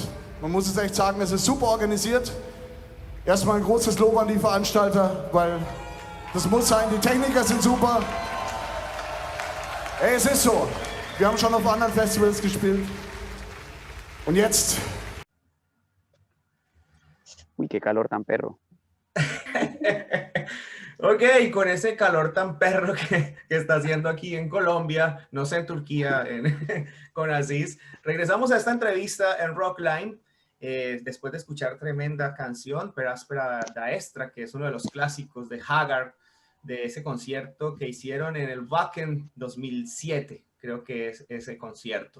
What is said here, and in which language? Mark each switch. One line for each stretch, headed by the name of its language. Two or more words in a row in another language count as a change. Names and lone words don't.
German: Man muss es echt sagen, es ist super organisiert. Erstmal ein großes Lob an die Veranstalter, weil das muss sein. Die Techniker sind super. Ey, es ist so. Wir haben schon auf anderen Festivals gespielt. Und jetzt...
Spanish: Uy, qué calor tan perro. Ok, con ese calor tan perro que está haciendo aquí en Colombia, no sé en Turquía, con Asis, regresamos a esta entrevista en Rockline, después de escuchar tremenda canción, Per Aspera da Extra, que es uno de los clásicos de Haggard, de ese concierto que hicieron en el Wacken 2007, creo que es ese concierto.